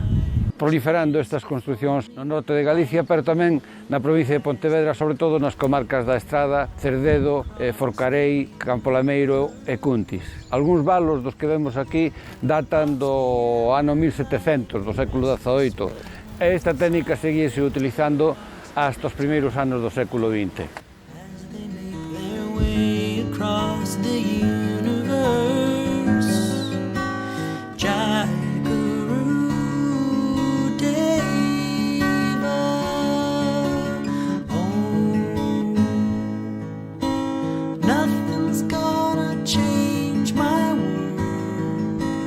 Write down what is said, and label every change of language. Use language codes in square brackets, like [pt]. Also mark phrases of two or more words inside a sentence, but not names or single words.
[gl] Proliferando estas construcións no norte de Galicia, pero tamén na provincia de Pontevedra, sobre todo nas comarcas da Estrada, Cerdedo, Forcarei, Campo Lameiro e Cuntis. Algúns valos dos que vemos aquí datan do ano 1700, do século XVIII. E esta técnica seguíse utilizando hasta os primeiros anos do século XX. [en] Across the universe, [sa] Jagaru Deva. [en] Oh, nothing's gonna change my world.